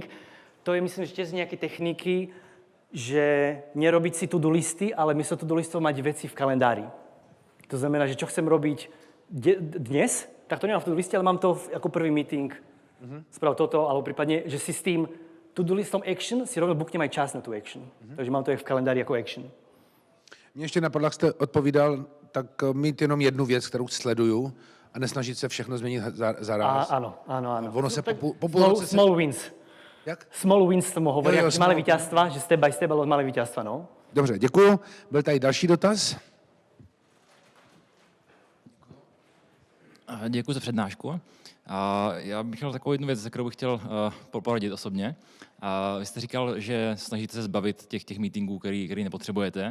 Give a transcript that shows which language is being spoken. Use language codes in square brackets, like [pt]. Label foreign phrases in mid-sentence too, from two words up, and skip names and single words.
[sk] To je, myslím, že tiež nejaké techniky, že nerobiť si to-do listy, ale miesto to-do listov mať veci v kalendári. To znamená, že čo chcem robiť dnes, tak to nemám v to-do liste, ale mám to ako prvý meeting. Sprav toto, alebo prípadne, že si s tým to-do listom action si rovno buknem aj čas na tú action. Takže mám to aj v kalendári ako action. [cs] Mě ještě napadlo, jak jste odpovídal, tak mít jenom jednu věc, kterou sleduju a nesnažit se všechno změnit zaraz. [sk] Áno. [cs] Ono se [en] Small wins. [cs] Jak? [en] Small wins [sk] tomu hovoria, [cs] Jo, [sk] malé víťazstva, že [en] step by step, [sk] ale malé víťazstva, no. [cs] Dobře, děkuju. Byl tady další dotaz. Děkuji za přednášku. Já bych měl takovou jednu věc, za kterou bych chtěl poradit osobně. Vy jste říkal, že snažíte se zbavit těch meetingů, který nepotřebujete.